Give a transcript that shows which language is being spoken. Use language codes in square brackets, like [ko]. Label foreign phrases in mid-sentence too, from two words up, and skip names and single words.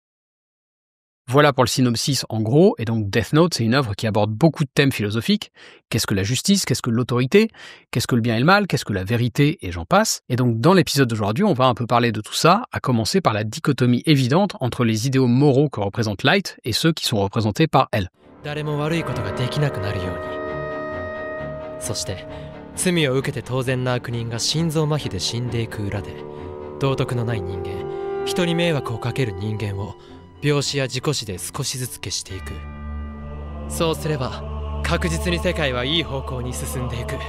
[fr] Voilà pour le synopsis en gros, et donc Death Note, c'est une œuvre qui aborde beaucoup de thèmes philosophiques. Qu'est-ce que la justice? Qu'est-ce que l'autorité? Qu'est-ce que le bien et le mal? Qu'est-ce que la vérité? Et j'en passe. Et donc dans l'épisode d'aujourd'hui, on va un peu parler de tout ça, à commencer par la dichotomie évidente entre les idéaux moraux que représente Light et ceux qui sont représentés par elle. [ja] 誰も悪いことができなくなるように。そして罪を受けて当然な悪人が心臓麻痺で死んでいく裏で、道徳のない人間、人に迷惑をかける人間を病死や事故死で少しずつ消していく。そうすれば確実に世界はいい方向に進んでいく。